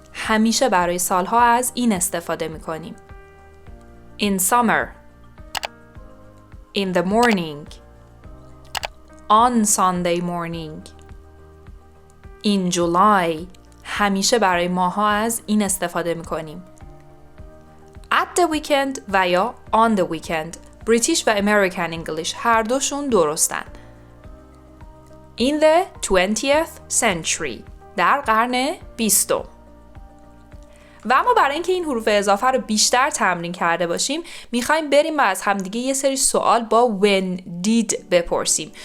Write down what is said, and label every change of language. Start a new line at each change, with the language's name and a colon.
Persian: همیشه برای سالها از این استفاده میکنیم.
English: In summer. In the morning. On Sunday morning. In July.
Persian: همیشه برای ماها از این استفاده میکنیم.
English: At the weekend
Persian: و یا
English: on the weekend.
Persian: بریتیش و American English هر دوشون درستن.
English: In the 20th century.
Persian: در قرن 20. و اما برای اینکه این حروف اضافه رو بیشتر تمرین کرده باشیم، میخوایم بریم و از همدیگه یه سری سوال با when did بپرسیم.